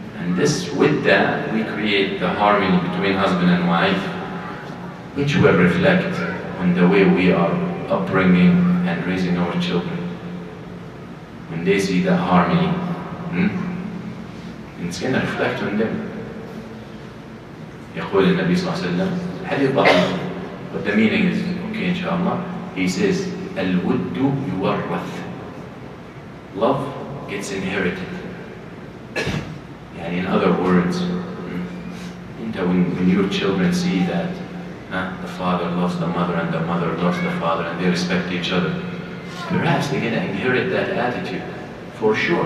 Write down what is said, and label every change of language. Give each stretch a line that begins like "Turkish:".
English: And with that, we create the harmony between husband and wife, which will reflect on the way we are upbringing and raising our children. When they see the harmony, it's going to reflect on them.
Arabic: يقول النبي صلى الله عليه وسلم حديث ضعيف,
English: but the meaning is okay inshallah. He says
Arabic: الود يورث,
English: love gets inherited. يعني in other words, when your children see that the father loves the mother and the mother loves the father and they respect each other, perhaps they're going to inherit that attitude, for sure.